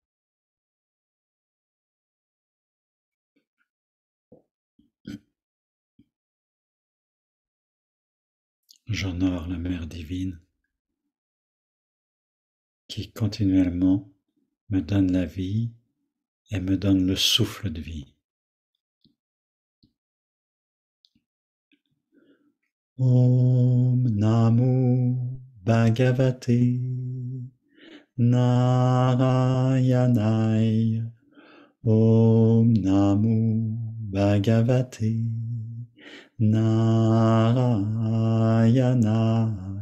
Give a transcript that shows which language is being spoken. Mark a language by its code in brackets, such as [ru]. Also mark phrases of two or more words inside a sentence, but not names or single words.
[fr] J'honore la Mère divine qui continuellement me donne la vie et me donne le souffle de vie. [sa] ॐ नमो भगवते नारायणाय. ॐ नमो भगवते नारायणाय.